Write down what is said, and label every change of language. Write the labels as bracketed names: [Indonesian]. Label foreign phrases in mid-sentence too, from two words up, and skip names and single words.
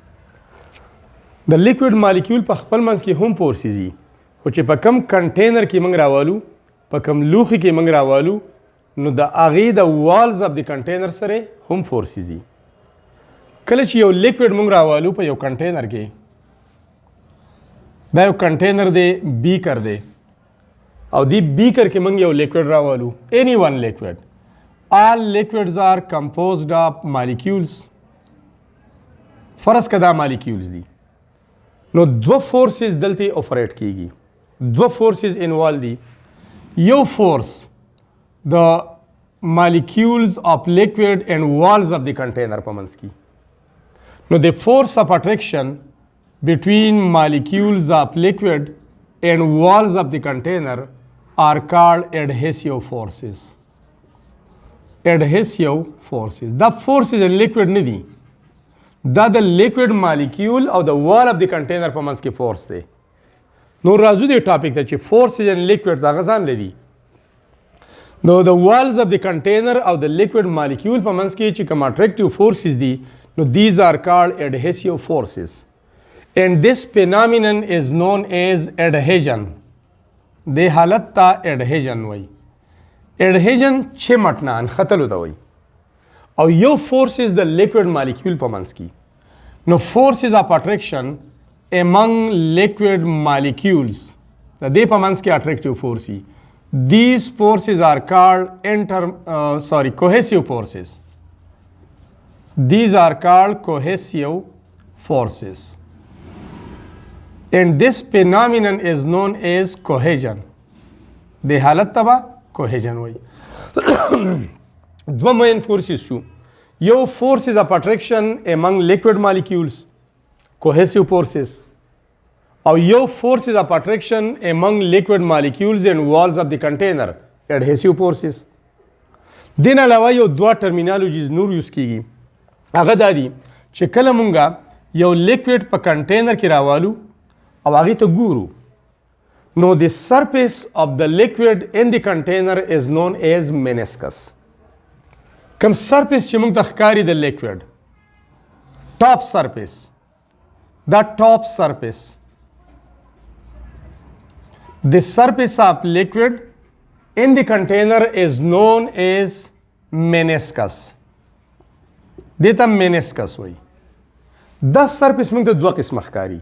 [Pashto] د [English] liquid molecule [Pashto] په خپل منځ کې هم فورسز دي، خو چې په کم کنټینر کې موږ راوالو، په کم لوښي کې موږ راوالو، نو د هغې د [English] walls of the container [Pashto] سره هم فورسز دي. کله چې یو لیکوډ موږ راوالو په یو کنټینر کې، دا یو کنټینر دی، بیکر دی، او دی بیکر کې موږ یو لیکوډ راوالو، [English] any one liquid. All liquids are composed of molecules. [Pashto] فرض که دا molecules دي، نو دو forces دلته operate کیږي، دو [English] forces involved [Pashto] دي. [English] یو force the molecules of liquid and walls of the container [Pashto] په منځ کې. [English] نو the force of attraction between molecules of liquid and walls of the container are called adhesive forces. Adhesive forces. [Pashto] دا [English] forces in liquid [Pashto] نه دي، دا د [English] liquid molecule [Pashto] او د [English] wall of the container [Pashto] په منځ کې force دی. نو راځو دې ټاپک ته چې [English] forces in liquids [Pashto] هغه ځان لري. نو د [English] walls of the container [Pashto] او د [English] liquid molecule [Pashto] په منځ کې چې کوم [English] attractive forces [Pashto] دي، نو [English] these are called adhesive forces. And this phenomenon is known as adhesion. [Pashto] دې حالت ته adhesion وایي. adhesion چمټنا انختلو ته وایي. او یو forces د [English] liquid molecule [Pashto] په منځ کې. [English] نو forces of attraction among liquid molecules [Pashto] د دې په منځ کې [English] attractive force دي. These forces are called cohesive forces. These are called cohesive forces. And this phenomenon is known as cohesion. [Pashto] د حالت ته به cohesion وایي. دو [English] main forces [Pashto] شو. [English] یو forces of attraction among liquid molecules, cohesive forces. [Pashto] او یو [English] forces of attraction among liquid molecules and walls of the container, adhesive forces. [Pashto] دین علاوه یو دوه terminologies نور یوز کیږي. هغه دا دي چې کله مونږه یو liquid په کنټینر کې راوالو او هغې ته ګورو، نو [English] the surface of the liquid in the container is known as meniscus. [Pashto] کوم surface چې موږ ته ښکاري د liquid، [English] top surface، [Pashto] دا [English] top surface. The surface of liquid in the container is known as meniscus. [Pashto] دې ته meniscus وایي. دا surface موږ ته دوه قسمه ښکاري.